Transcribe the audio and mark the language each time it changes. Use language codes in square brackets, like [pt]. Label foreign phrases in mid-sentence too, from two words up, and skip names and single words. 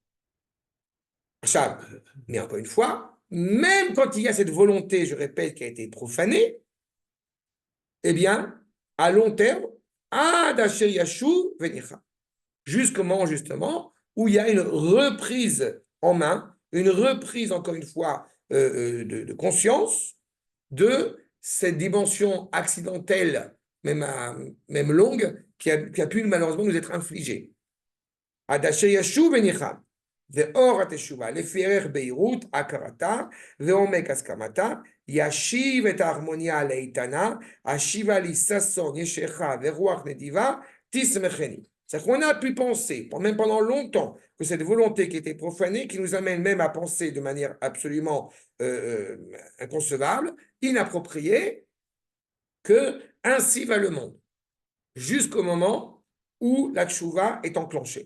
[fr] Mais encore une fois, même quand il y a cette volonté, je répète, qui a été profanée, eh bien, à long terme, jusqu'au moment justement où il y a une reprise en main, une reprise, encore une fois, de conscience de cette dimension accidentelle, même longue, qui a pu malheureusement nous être infligée. Adasher Yashu Benicham. [he] ואור התשובה, לפי ערך בהירות, הכרתה, ועומק הסכמתה, ישיב את ההרמוניה לאיתנה, השיבה לי ששון, ישכה ורוח נדיבה, תשמחני. [fr] C'est-à-dire qu'on a pu penser, même pendant longtemps, que cette volonté qui était profanée, qui nous amène même à penser de manière absolument inconcevable, inappropriée, que ainsi va le monde, jusqu'au moment où la tchouva est enclenchée.